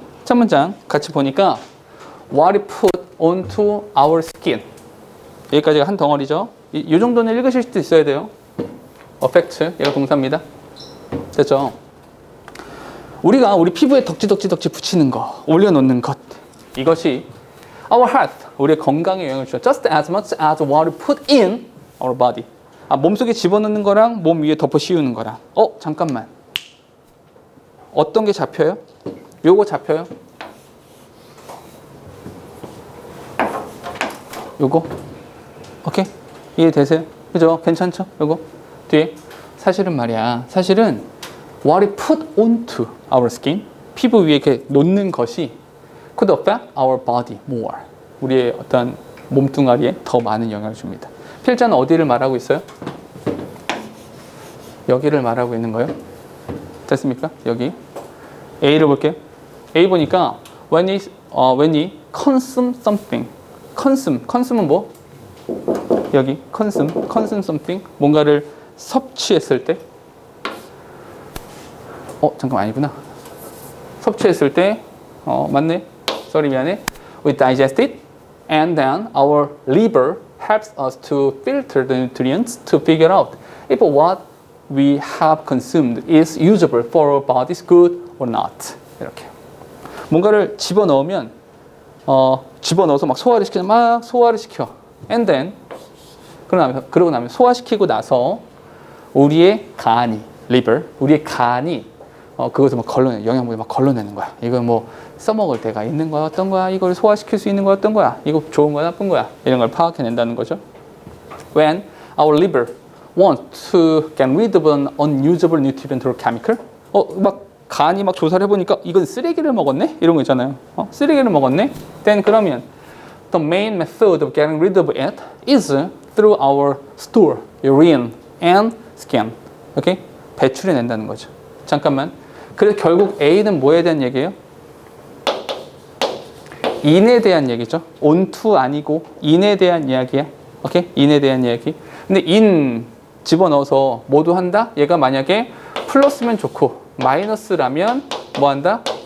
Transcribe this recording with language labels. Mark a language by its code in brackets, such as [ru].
[ko] 첫 문장 같이 보니까 [en] What it put onto our skin. [ko] 여기까지가 한 덩어리죠. 이 정도는 읽으실 수도 있어야 돼요. affect, 얘가 동사입니다. 됐죠? 우리가 우리 피부에 덕지 붙이는 거, 올려놓는 것, 이것이 [en] our health, [ko] 우리의 건강에 영향을 줘요. [en] Just as much as what we put in our body. [ko] 몸속에 집어넣는 거랑 몸 위에 덮어 씌우는 거랑. 잠깐만. 어떤 게 잡혀요? 요거 잡혀요? 요거? 오케이? 이해되세요? 그죠? 괜찮죠? 요거? 뒤에. 사실은 말이야. 사실은 [en] what we put onto our skin, [ko] 피부 위에 이렇게 놓는 것이 [en] could affect our body more. [ko] 우리의 어떤 몸뚱아리에 더 많은 영향을 줍니다. 필자는 어디를 말하고 있어요? 여기를 말하고 있는 거예요. 됐습니까? 여기. A를 볼게요. [en] A 보니까 when you consume something. [ko] consume은 뭐? 여기 consume something. 뭔가를 섭취했을 때. 잠깐 아니구나. 섭취했을 때, 맞네. sorry, 미안해. [en] We digest it, and then our liver helps us to filter the nutrients to figure out if what we have consumed is usable for our body's good or not. [ko] 이렇게. 뭔가를 집어넣으면, 집어넣어서 막 소화를 시키면 막 소화를 시켜. [en] And then, [ko] 그러고 나면 소화시키고 나서 우리의 간이, liver, 우리의 간이 그것을 막 영양분을 막 걸러내는 거야. 이걸 뭐 써먹을 때가 있는 거야, 어떤 거야? 이걸 소화시킬 수 있는 거야, 어떤 거야? 이거 좋은 거야, 나쁜 거야? 이런 걸 파악해낸다는 거죠. [en] When our liver wants to get rid of an unusable nutrient or chemical, [ko] 막 간이 막 조사를 해보니까 이건 쓰레기를 먹었네? 이런 거 있잖아요. 쓰레기를 먹었네? [en] Then [ko] 그러면 [en] the main method of getting rid of it is through our stool, urine, and skin. [ko] 오케이? 배출해낸다는 거죠. 잠깐만. 그래서 결국 A는 뭐에 대한 얘기예요? in에 대한 얘기죠. onto 아니고 in에 대한 이야기야. 오케이? in에 대한 이야기. 근데 in 집어넣어서 모두 한다? 얘가 만약에 플러스면 좋고 마이너스라면 뭐 한다?